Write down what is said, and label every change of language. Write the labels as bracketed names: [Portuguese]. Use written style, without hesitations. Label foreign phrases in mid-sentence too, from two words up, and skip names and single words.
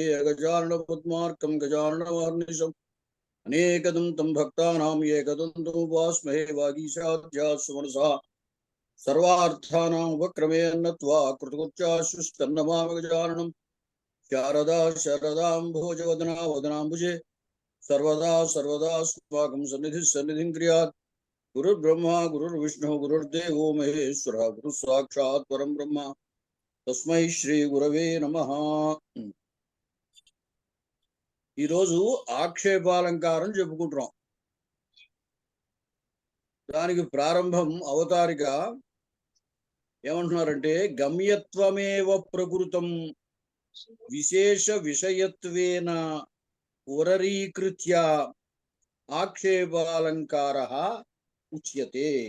[Sanskrit] గజానన పద్మార్కం గజాననవార్నిశం అనేకదం తం భక్తానాం ఏకదంతముపాస్మహే. వాగీశాధ్యాస్సు సర్వార్థానాం ఉపక్రమేణత్వా కృతకృత్యాశుష్టన్నమామి గజాననం. శారదా శరదాంభోజవదనా వదనాంబుజే सर्वदा सर्वदास्माकं सन्निधिं क्रियात्. गुरुर्ब्रह्मा गुरुर्विष्णु गुरुर्देवो महेश्वर गुरु साक्षात् परं ब्रह्म तस्मै श्री गुरवे नमः. [Telugu] ఈ రోజు ఆక్షేపాలంకారం చెప్పుకుంటున్నాం. దానికి ప్రారంభం అవతారిక ఏమంటున్నారంటే [Sanskrit] గమ్యత్వమేవ ప్రకృతం విశేష విషయత్వేన ఉరరీకృత్య ఆక్షేపాలంకారః ఉచ్యతే.